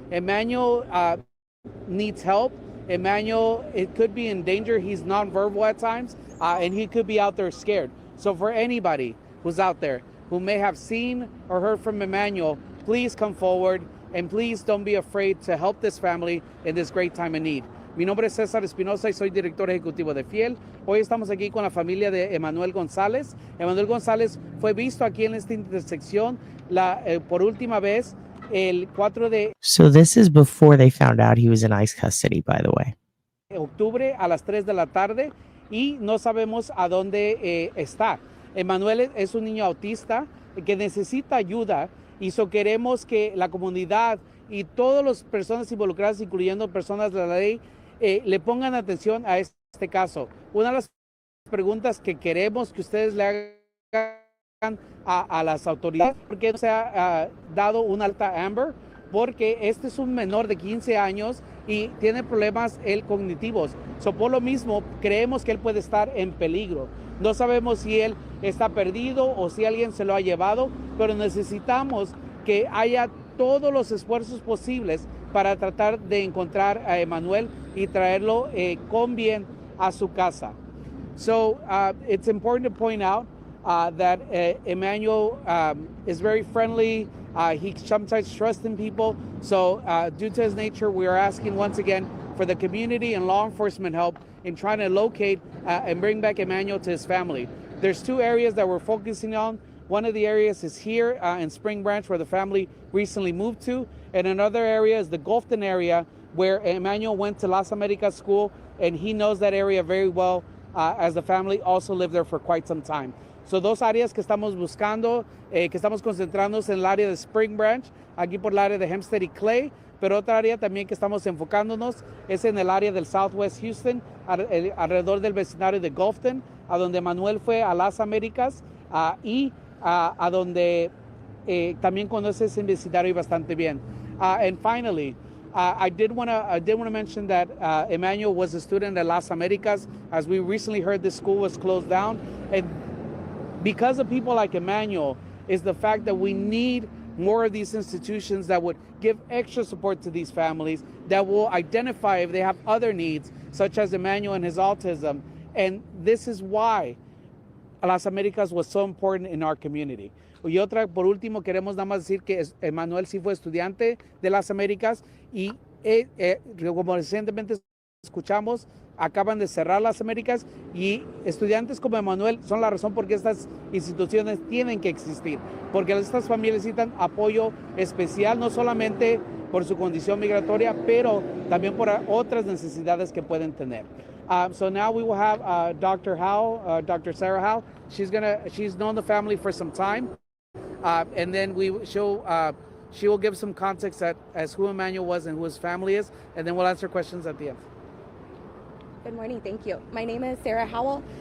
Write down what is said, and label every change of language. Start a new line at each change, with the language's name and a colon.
English: Emmanuel needs help. Emmanuel, it could be in danger. He's nonverbal at times, and he could be out there scared. So for anybody who's out there who may have seen or heard from Emmanuel, please come forward. And please don't be afraid to help this family in this great time of need.
Spanish: Mi nombre es César Espinosa y soy director ejecutivo de Fiel. Hoy estamos aquí con la familia de Emanuel González. Emanuel González fue visto aquí en esta intersección por última vez el 4 de
English: So this is before they found out he was in ICE custody, by the way.
Spanish: octubre a las 3 de la tarde y no sabemos a dónde está. Emanuel es un niño autista que necesita ayuda y queremos que la comunidad y todas las personas involucradas, incluyendo personas de la ley, le pongan atención a este caso. Una de las preguntas que queremos que ustedes le hagan a las autoridades, ¿por qué no se ha dado un alta Amber? Porque este es un menor de 15 años y tiene problemas cognitivos. Por lo mismo, creemos que él puede estar en peligro. No sabemos si él está perdido o si alguien se lo ha llevado, pero necesitamos que haya todos los esfuerzos posibles para tratar de encontrar a Emanuel y traerlo con bien a su casa.
English: So it's important to point out that Emmanuel is very friendly. He sometimes trusts in people. So due to his nature, we are asking once again for the community and law enforcement help in trying to locate and bring back Emmanuel to his family. There's two areas that we're focusing on. One of the areas is here in Spring Branch, where the family recently moved to. And another area is the Gulfton area, where Emmanuel went to Las Americas School, and he knows that area very well, as the family also lived there for quite some time.
Spanish: So dos áreas que estamos buscando, que estamos concentrándonos en el área de Spring Branch, aquí por el área de Hempstead y Clay, pero otra área también que estamos enfocándonos es en el área del Southwest Houston, alrededor del vecindario de Gulfton, a donde Manuel fue a Las Américas y a donde también conoce ese vecindario bastante bien.
English: And finally, I did want to mention that Emmanuel was a student at Las Américas. As we recently heard, this school was closed down, and because of people like Emmanuel is the fact that we need more of these institutions that would give extra support to these families, that will identify if they have other needs, such as Emmanuel and his autism. And this is why Las Américas was so important in our community.
Spanish: Y otra, por último, queremos nada más decir que Emmanuel sí fue estudiante de Las Américas y como recientemente escuchamos, acaban de cerrar Las Américas y estudiantes como Emmanuel son la razón por qué estas instituciones tienen que existir, porque estas familias necesitan apoyo especial, no solamente por su condición migratoria, pero también por otras necesidades que pueden tener.
English: So now we will have Dr. Howe, Dr. Sarah Howe. She's known the family for some time, and then she will give some context as who Emmanuel was and who his family is, and then we'll answer questions at the end. Good morning, thank you. My name is Sarah Howell.